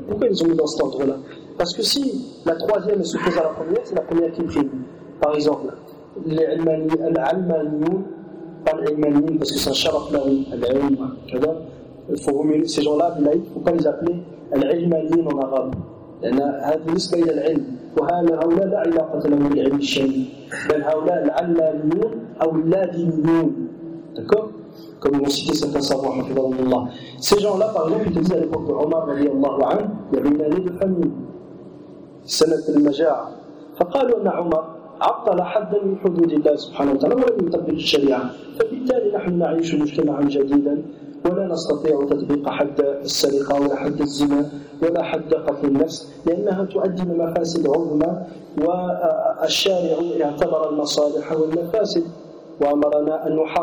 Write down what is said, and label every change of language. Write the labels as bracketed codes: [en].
[fr] Pourquoi ils ont mis dans cet ordre-là? Parce que si la troisième se pose à la première, c'est la première qui prime. Par exemple, l'almaniyoun, pas l'almaniyoun, parce que c'est un sharaf la'oum, l'aoum, il faut remuer ces gens-là, il ne faut pas les appeler. العلمانيون en arabe. [ar] لأن هذه نسبة إلى العلم. وهؤلاء هؤلاء لا علاقة لهم بالعلم الشرعي. بل هؤلاء العلمانيون أو اللادينيون. [fr] D'accord? Comme ils ont cité certains savants, حفظهم الله. Ces gens-là, par exemple, ils disaient à l'époque de Omar, رضي الله عنه, il y avait une année de famine. [ar] سنة المجاعة. فقالوا أن عمر عطل حدا من حدود الله سبحانه وتعالى ولم يطبق الشريعة. فبالتالي نحن نعيش مجتمعا جديدا ولا نستطيع تطبيق حد السرقة ولا حد الزنا ولا حد قتل النفس لأنها تؤدي لمفاسد عظمى والشارع اعتبر المصالح والمفاسد وأمرنا أن